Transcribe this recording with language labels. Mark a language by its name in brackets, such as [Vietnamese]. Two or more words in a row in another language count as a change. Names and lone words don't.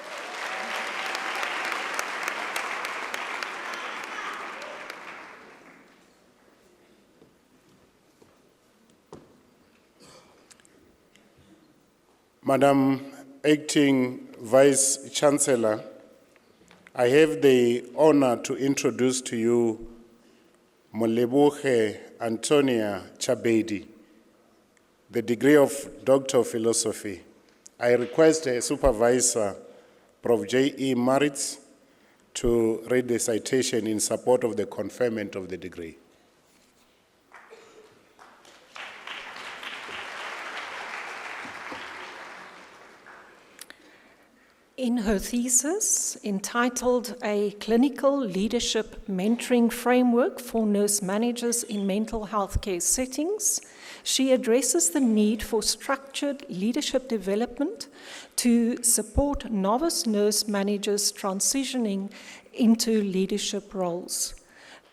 [English] Madam Acting Vice-Chancellor, I have the honor to introduce to you Moleboge Antonia Chabedi, the degree of Doctor of Philosophy. I request a supervisor, Prof. J.E. Maritz, to read the citation in support of the conferment of the degree. In her thesis, entitled A Clinical Leadership Mentoring Framework for Nurse Managers in Mental Health Care Settings, she addresses the need for structured leadership development to support novice nurse managers transitioning into leadership roles.